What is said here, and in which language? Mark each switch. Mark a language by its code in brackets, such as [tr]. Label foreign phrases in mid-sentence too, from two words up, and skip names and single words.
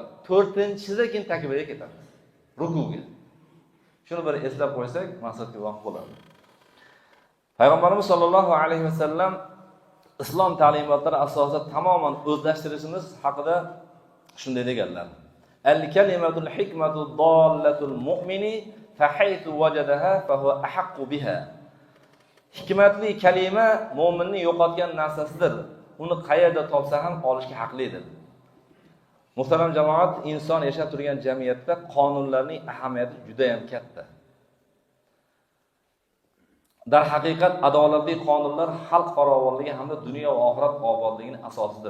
[uz] 4-chisida keyin takbirga ketamiz, rukuga. Shuni bir eslab qo'ysak, maqsadga voqif bo'ladi. Payg'ambarimiz [ar] صلى الله عليه وسلم [uz] islom ta'limotlari asosida tamoman o'zlashtirishimiz haqida shunday deganlar. [ar] الكلمة الحكمة ضالة المؤمن فحيث وجدها فهو أحق بها. [uz] Hikmatli kalima mu'minning yo'qotgan narsasidir. Uni qayerda topsa ham olishga haqlidir. Muhtaram jamoat, inson yashab turgan jamiyatda qonunlarning ahamiyati juda ham katta. Dar haqiqat adolatli qonunlar xalq farovonligi hamda dunyo va oxirat obodligining asosidir.